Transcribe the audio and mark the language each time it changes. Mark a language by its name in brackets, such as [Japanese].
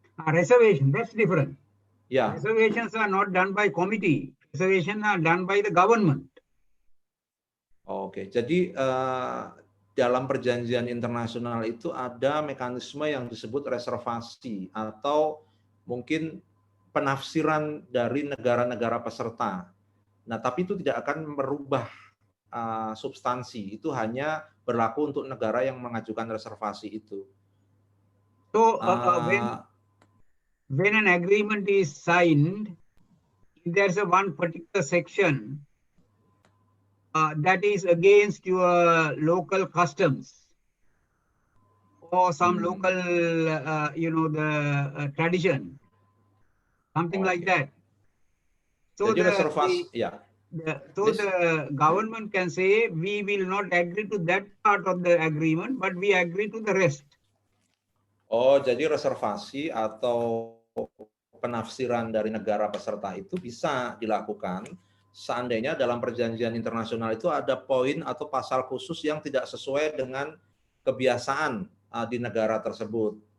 [English] Reservation, that's different. Yeah. Reservations are not done by committee. Reservations are done by the government. [Indonesian] Oke, jadi dalam perjanjian internasional itu ada mekanisme yang disebut reservasi atau mungkin penafsiran dari negara-negara peserta. Nah, tapi itu tidak akan merubah substansi. Itu hanya berlaku untuk negara yang mengajukan reservasi itu. [English] So when an agreement is signed, if there's a one particular section that is against your local customs or some local, the tradition, something like that. So [Indonesian] jadi reservasi, [English] the government can say we will not agree to that part of the agreement, but we agree to the rest. [Indonesian] Oh, jadi reservasi atau penafsiran dari negara peserta itu bisa dilakukan seandainya dalam perjanjian internasional itu ada poin atau pasal khusus yang tidak sesuai dengan kebiasaan di negara tersebut.